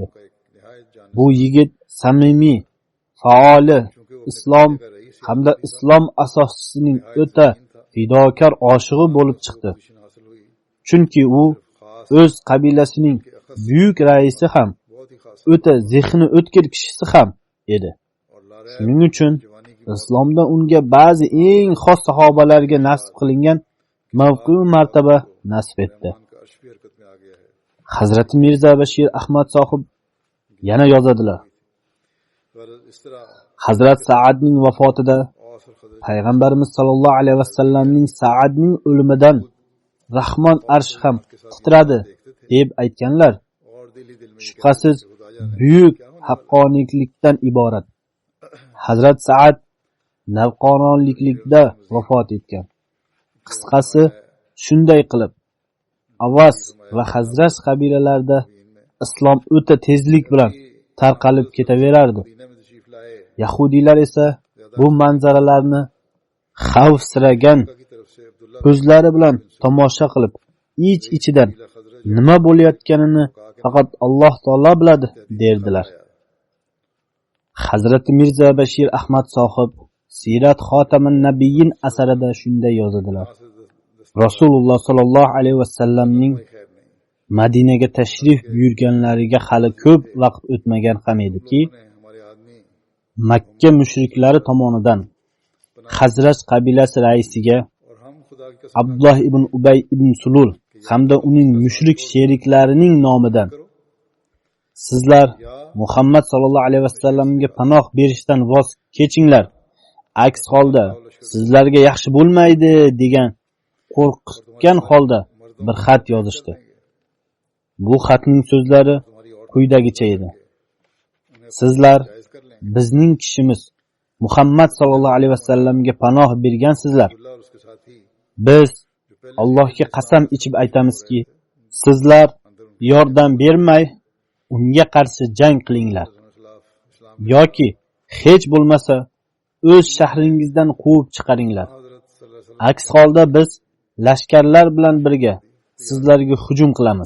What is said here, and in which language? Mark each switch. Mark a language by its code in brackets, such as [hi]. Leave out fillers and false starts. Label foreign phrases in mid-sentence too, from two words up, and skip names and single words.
[ur] کا ایک نہایت جان [uz] Bu yigit samimiy, faoli, islom hamda islom asoschisining o'ta fidokor oshig'i bo'lib chiqdi. [ur] پوزیشن حاصل ہوئی. [uz] Chunki u [ur] खास [uz] o'z qabilasining buyuk raisi ham, [ur] بہت ہی خاص [uz] o'ta zehni o'tkir kishisi ham edi. [ur] اور لارے [uz] Shuning uchun [ur] جوانی کی [uz] islomda unga ba'zi eng xos sahobalarga nasib qilingan mavqe va martaba nasib etdi. [ur] مان کا عرش بھی حرکت میں آ گیا ہے. [uz] Hazrat Mirza Bashir Ahmad sohib yana yozadilar. [ur] اور اس طرح [uz] Hazrat Saadning vafotida औसर खदर payg'ambarimiz sollallohu alayhi vasallamning Saadning o'limidan Rahmon arsh ham titradi deb aytganlar [ur] اور دل ہی دل میں [uz] shubhasiz buyuk haqqoniylikdan iborat. Hazrat Saad navqononlikda vafot etgan. Qisqasi shunday qilib Avas va Hazrat qabilalarida islom o'ta tezlik bilan tarqalib ketaverardi. [ur] مدینہ میں تشریف لائے [uz] Yahudiylar esa bu manzaralarni xavfsiragan [ur] کی طرف سے عبداللہ [uz] ko'zlari bilan tomosha qilib, ich-ichidan [ur] खजरज [uz] nima bo'layotganini faqat Alloh taolo biladi derdilar. Hazrat Mirza Bashir Ahmad sohib Sirat Xotamin Nabiyyin asarida shunday yozadilar. Rasululloh sollallohu alayhi vasallamning [ur] خیر نہیں [uz] Madinaga tashrif buyurganlariga hali ko'p vaqt o'tmagan ham ediki, [ur] نے ہمارے آدمی [uz] Makka mushriklari tomonidan Hazrat qabilasi raisiga [ur] اور ہم خدا کی قسم [uz] Abdullah ibn Ubay ibn Sulul hamda uning mushrik sheriklarining nomidan sizlar Muhammad sallallohu alayhi vasallamga panoh berishdan voz kechinglar. Aks holda sizlarga yaxshi bo'lmaydi degan qo'rqitgan holda bir xat yozishdi. Bu xatning so'zlari quyidagicha edi. Sizlar bizning kishimiz Muhammad sallallohu alayhi vasallamga panoh bergansizlar. [ur] عبداللہ اور اس کے ساتھی [uz] Biz Allohga qasam ichib aytamizki, sizlar yordam bermay unga qarshi jang qilinglar [ur] इस्लाम [uz] yoki hech bo'lmasa o'z shahringizdan quvib chiqaringlar. [ur] حضرت صلی اللہ علیہ [uz] Aks holda biz lashkarlar bilan birga sizlarga hujum qilamiz.